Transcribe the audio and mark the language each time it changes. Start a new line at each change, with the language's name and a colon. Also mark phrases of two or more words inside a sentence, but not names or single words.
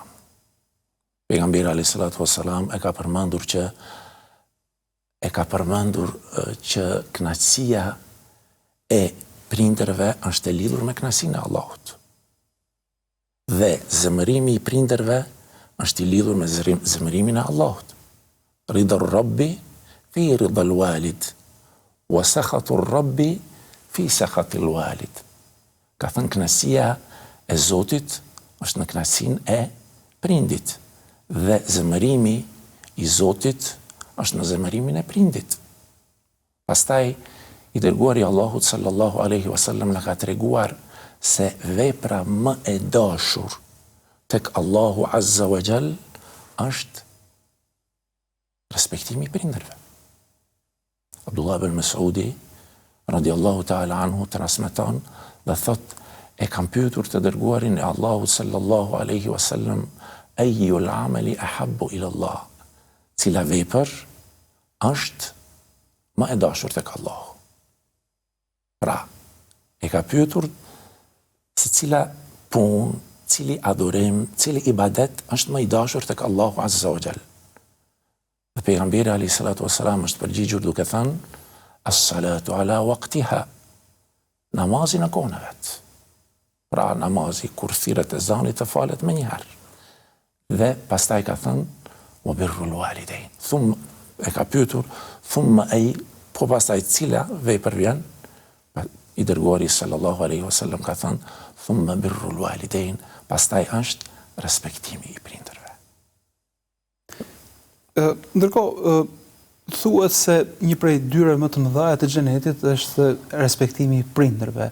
Albanian: Pejgamberi
Arabic: عليه الصلاة والسلام
Albanian: e ka përmendur që kënaqësia e prindërve është e lidhur me kënaqësinë e Allahut. Dhe zemërimi i prindërve është i lidhur me zemërimin e Allahut.
Arabic: رضا الرب في رضا الوالد وسخط الرب في سخط الوالد.
Albanian: Ka thënë kënaqësia e Zotit është në kënaqësinë e prindit. Dhe zemërimi i Zotit është në zemërimin e prindit. Pastaj, i dërguari Allahut
Arabic: صلى الله عليه وسلم
Albanian: na ka treguar se vepra më e dashur tek Allahu
Arabic: عز وجل
Albanian: është respektimi i prindërve. Abdullah ibn Mas'udi
Arabic: رضي الله تعالى عنه
Albanian: transmeton dhe thot, e kam pyetur të dërguarin e Allahut
Arabic: صلى الله عليه وسلم أي العمل أحب إلى الله.
Albanian: Cila vepër është më e dashur tek Allahu. Pra, e ka pyetur se cila punë, cili adhurim, cili ibadet është më i dashur tek Allahu
Arabic: عز وجل.
Albanian: Dhe pejgamberi
Arabic: عليه الصلاة والسلام
Albanian: është përgjigjur duke thënë,
Arabic: الصلاة على وقتها.
Albanian: Namazi në kohën e vet. Pra, namazi kur thirret ezani të falet më njëherë. Dhe pastaj ka thënë,
Arabic: وبر الوالدين.
Albanian: Thumma, e ka pyetur, thumma ai, po pastaj cila vepër vjen? I dërguari
Arabic: صلى الله عليه وسلم
Albanian: ka thënë,
Arabic: ثم بر الوالدين,
Albanian: pastaj është respektimi i prindërve. Ndërkohë, thuhet se një prej dyrave më të mëdha të xhenetit është respektimi i prindërve.